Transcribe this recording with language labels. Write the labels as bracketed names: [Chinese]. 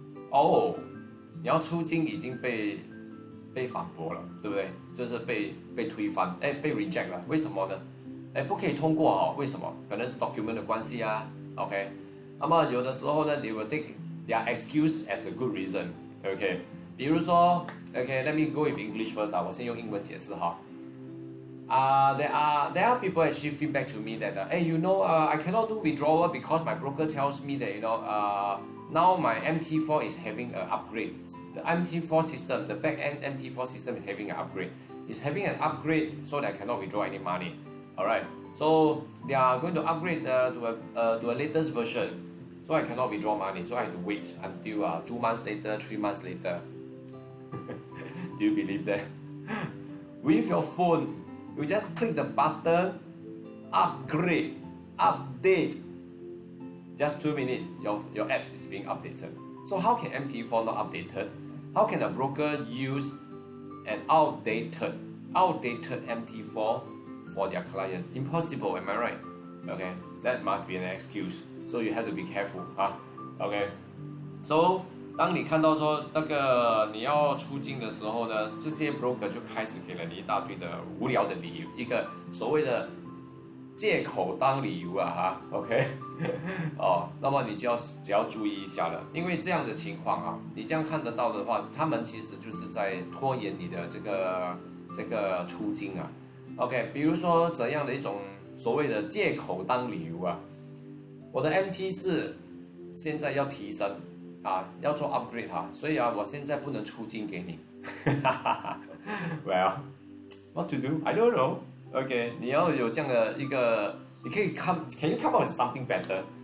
[Chinese] Oh, 你要出境已经被反驳了，对不对？就是被推翻，被 reject 了，为什么呢？不可以通过哦，为什么？可能是 document 的关系啊 ，OK。那么有的时候呢 [English] ，they will take their excuse as a good reason, OK。 [Chinese] 比如说 [English] ，OK，let me go with English first [Chinese] 我先用英文解释哈。 [English] There are people actually feedback to me that I cannot do withdrawal because my broker tells me that now my MT4 is having an upgrade. The MT4 system, the back-end MT4 system is having an upgrade. It's having an upgrade so that I cannot withdraw any money. Alright, so they are going to upgrade to a latest version. So I cannot withdraw money. So I have to wait until 2 months later, 3 months later. Do you believe that? With your phone. You just click the button, upgrade, update. Just 2 minutes, your apps is being updated. So how can MT4 not updated? How can a broker use an outdated MT4 for their clients? Impossible, am I right? Okay, that must be an excuse. So you have to be careful, Okay, so [Chinese] 当你看到说那个你要出境的时候呢，这些 broker 就开始给了你一大堆的无聊的理由，一个所谓的借口当理由OK，那么你就要注意一下了，因为这样的情况你这样看得到的话，他们其实就是在拖延你的这个出境OK， 比如说怎样的一种所谓的借口当理由我的 MT4 现在要提升要做 upgrade 所以我现在不能出金给你。 [English] Well, what to do? I don't know. OK， [Chinese] 你要有这样的一个，你可以 [English] can you come up with something better？